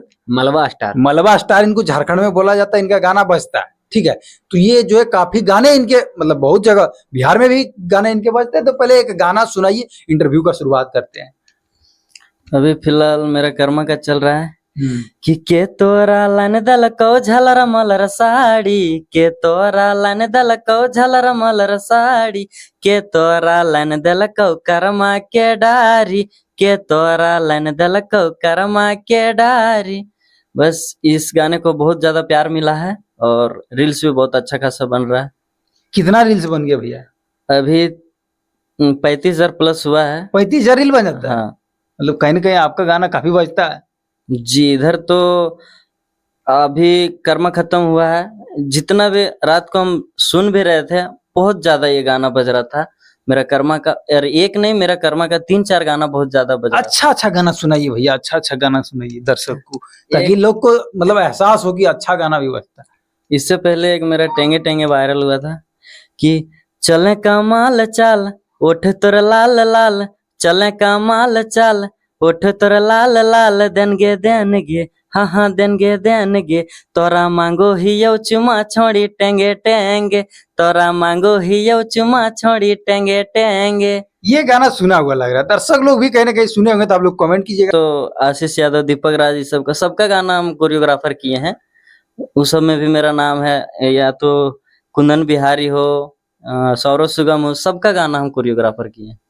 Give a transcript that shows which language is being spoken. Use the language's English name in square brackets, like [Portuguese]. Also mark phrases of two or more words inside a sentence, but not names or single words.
[Hindi] मलबा स्टार। मलबा स्टार इनको झारखंड में बोला जाता है, इनका गाना बजता है। ठीक है, तो ये जो है काफी गाने इनके मतलब बहुत जगह बिहार में भी गाने इनके बजते हैं। तो पहले एक गाना सुनाइए, इंटरव्यू का शुरुआत करते हैं। अभी फिलहाल मेरा कर्मा का चल रहा है कि [Sadri] के तोरा लान दलको झलर मलर साड़ी, के तोरा लान दलको झलर मलर साड़ी, के तोरा लान दलको कर्मा के डारी, के तोरा लान दलको कर्मा के डारी। [Hindi] बस इस गाने को बहुत ज्यादा प्यार मिला है और रील्स भी बहुत अच्छा खासा बन रहा है। कितना रील्स बन गया भैया? अभी 35,000 प्लस हुआ है। 35,000 रील बन जाता है? हाँ मतलब कहीं ना कहीं आपका गाना काफी बजता है जी। इधर तो अभी कर्मा खत्म हुआ है, जितना भी रात को हम सुन भी रहे थे बहुत ज्यादा ये गाना बज रहा था मेरा कर्मा का। और एक नहीं, मेरा कर्मा का 3-4 गाना बहुत ज्यादा बज रहा। अच्छा गाना सुनाइए भैया, अच्छा गाना सुनाइए दर्शक को, ताकि लोग को मतलब एहसास हो कि अच्छा गाना भी बजता है। इससे पहले एक मेरा टेंगे टेंगे वायरल हुआ था कि [Sadri] चले कमाल चाल ओठ तोर लाल लाल, चले कमाल चाल ओठ तोर लाल लाल, देनगे हाँ हाँ देनगे, तोरा मांगो हियो चुमा छोड़ी टेंगे टेंगे, तोरा मांगो हियो चुमा छोड़ी टेंगे टेंगे। [Hindi] ये गाना सुना हुआ लग रहा है, दर्शक लोग भी कहीं ना कहीं सुने होंगे, तो आप लोग कमेंट कीजिएगा। तो आशीष यादव, दीपक राज, ये सबका गाना हम कोरियोग्राफर किए हैं। उस सब में भी मेरा नाम है, या तो कुंदन बिहारी हो, सौरव सुगम हो, सबका गाना हम कोरियोग्राफर किए हैं।